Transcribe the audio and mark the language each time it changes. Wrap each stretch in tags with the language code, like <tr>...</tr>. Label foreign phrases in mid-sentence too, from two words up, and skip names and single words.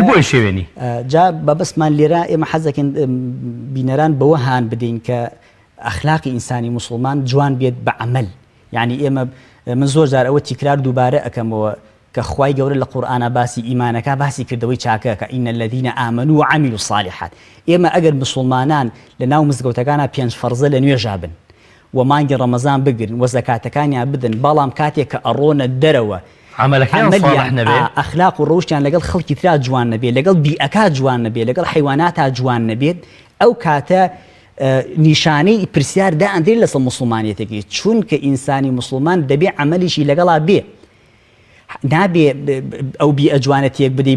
<ckb>بۆی شێوێنی. جا بەبەستمان لێرە ئێمە حەزەکەین بینەران بەوە هان بدەین کە ئەخلاقی ئینسانی موسڵمان جوان بێت بە عەمەل. یعنی ئێمە من زۆر جار ئەوە تیکرار دووبارە ئەەکەمەوە کە خوای گەورە لە قورئانە باسی ئیمانەکە باسی کردەوەی چاکەکە</ckb> <ar>ئین الذین آمنوا وعملوا الصالحات.</ar> <ckb>ئێمە ئەگەر مسلمانان لە ناو مزگەوتەکانە 5 فەرزە لە نوێژا بن و مانگی ڕەمەزان بگرن و زەکاتەکانیان بدن، بەڵام کاتێک کە ئەڕۆنە دەرەوە ئەخلاق و ڕۆشتیان لەگەڵ خەڵکی ترا جوان نەبێت، لەگەڵ بیئەکە جوان نەبێت، لەگەڵ حیواناتە جوان نەبێت، ئەو کاتە نیشانەی پرسیار دائەندرێت لەسەر مسلمانیەتێکی، چونکە ئینسانی مسلمان دەبێ عەمەلیشی لەگەڵا بێ، نابێ ئەو بیئە جوانەتێک بدەی.</ckb>